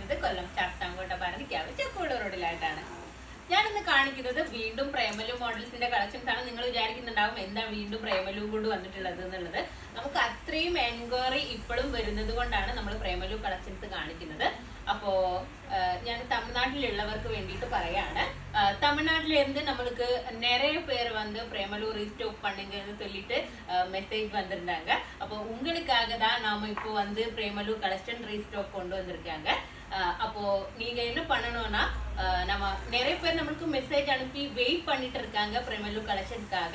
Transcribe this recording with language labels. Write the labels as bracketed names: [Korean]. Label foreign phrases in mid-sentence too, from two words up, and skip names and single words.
[Malayalam] കൊല്ലം ചാത്താങ്കോട്ട ഭാരതിക്കാവ് ചെക്കോട് റോഡിലായിട്ടാണ്. ഞാനിന്ന് കാണിക്കുന്നത് വീണ്ടും പ്രേമലു [English] models collections [Malayalam] ആണ്. നിങ്ങൾ വിചാരിക്കുന്നുണ്ടാവും എന്താ വീണ്ടും പ്രേമലു കൊണ്ട് വന്നിട്ടുള്ളത് എന്നുള്ളത്. നമുക്ക് അത്രയും എൻക്വയറി ഇപ്പോഴും വരുന്നത് കൊണ്ടാണ് നമ്മൾ പ്രേമലു കളക്ഷൻസ് കാണിക്കുന്നത്. അപ്പോ ഞാൻ തമിഴ്നാട്ടിലുള്ളവർക്ക് വേണ്ടിയിട്ട് പറയാണ്, [Tamil] தமிழ்நாட்டிலிருந்து நம்மளுக்கு நிறைய பேர் வந்து பிரேமலு ரீஸ்டாக் பண்ணுங்கன்னு சொல்லிட்டு மெசேஜ் வந்திருந்தாங்க. அப்போ உங்களுக்காக தான் நாம இப்போ வந்து பிரேமலு [English] collection restock [Tamil] கொண்டு வந்திருக்காங்க. அப்போ நீங்க என்ன பண்ணணும்னா, நம்ம நிறைய பேர் நம்மளுக்கு மெசேஜ் அனுப்பி வெயிட் பண்ணிட்டு இருக்காங்க பிரேமலு கலெக்ஷனுக்காக.